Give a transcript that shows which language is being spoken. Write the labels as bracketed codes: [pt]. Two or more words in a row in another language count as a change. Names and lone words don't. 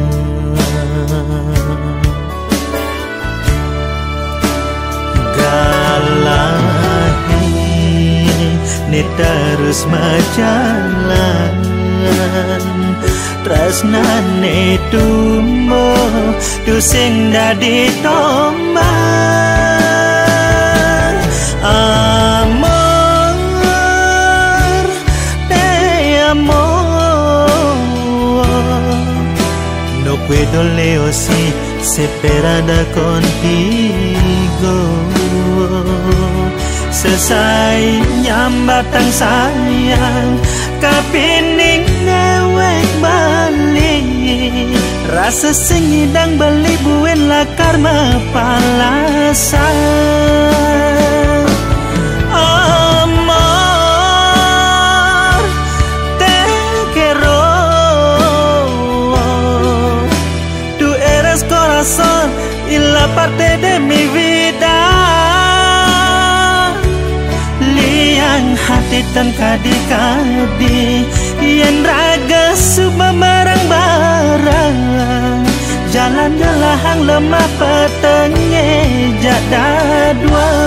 [ban] Ni terus majalan Tresnane tumo Tu sing dadi tombak [es] Amor, te amo No puedo lejos y separada contigo [ban] Sesai nyambatang sayang Kapining dewek bali Rasa sing idang beli buin lakar [es] mepalasan Amor, te quiero Tú eres corazón y la parte de mi vida [ban] Hati tan kadi-kadi Yang raga suba barang-barang Jalan gelahang lemah petengnya jada dua